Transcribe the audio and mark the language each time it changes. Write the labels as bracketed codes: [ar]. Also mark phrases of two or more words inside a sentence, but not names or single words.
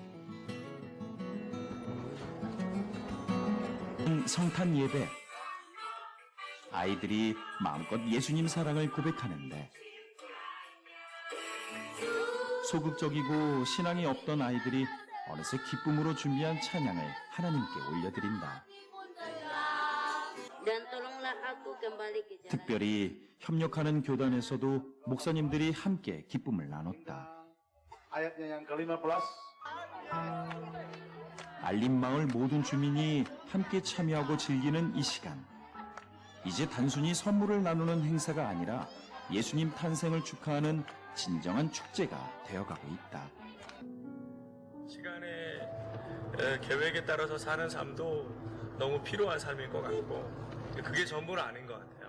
[ko] 성탄 예배. 아이들이 마음껏 예수님 사랑을 고백하는데 소극적이고 신앙이 없던 아이들이 어느새 기쁨으로 준비한 찬양을 하나님께 올려드린다. [id] Dan tolonglah aku kembali ke jalan. [ko] 특별히 협력하는 교단에서도 목사님들이 함께 기쁨을 나눴다. [id] ayatnya yang ke-15. [ko] 알림마을 모든 주민이 함께 참여하고 즐기는 이 시간. 이제 단순히 선물을 나누는 행사가 아니라 예수님 탄생을 축하하는 진정한 축제가 되어가고 있다. 시간의 계획에 따라서 사는 삶도 너무 필요한 삶인 것 같고 그게 전부는 아닌 것 같아요.